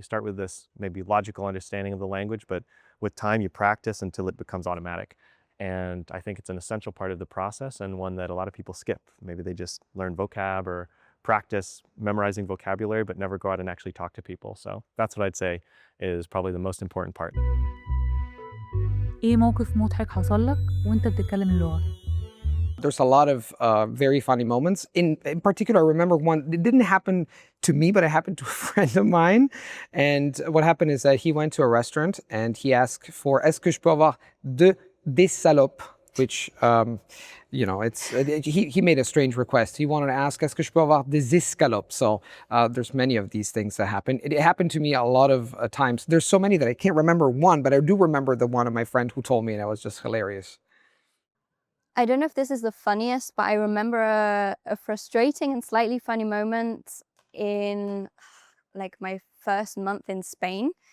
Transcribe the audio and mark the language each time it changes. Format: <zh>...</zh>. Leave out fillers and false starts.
<en>You start with this maybe logical understanding of the language, but with time you practice until it becomes automatic. And I think it's an essential part of the process and one that a lot of people skip. Maybe they just learn vocab or practice memorizing vocabulary, but never go out and actually talk to people. So that's what I'd say is probably the most important part.</en> <ar>ايه موقف مضحك حصل لك وانت بتتكلم اللغة؟</ar> <en>There's a lot of very funny moments. In particular, I remember one, it didn't happen to me, but it happened to a friend of mine. And what happened is that he went to a restaurant and he asked for,</en> <fr>est-ce que je peux avoir des salopes?</fr> <en>which, you know, he made a strange request. He wanted to ask,</en> <fr>est-ce que je peux avoir des escalopes?</fr> <en>So there's many of these things that happen. It happened to me a lot of times. There's so many that I can't remember one, but I do remember the one of my friend who told me, and it was just hilarious. I don't know if this is the funniest, but I remember a frustrating and slightly funny moment in like my first month in Spain.</en>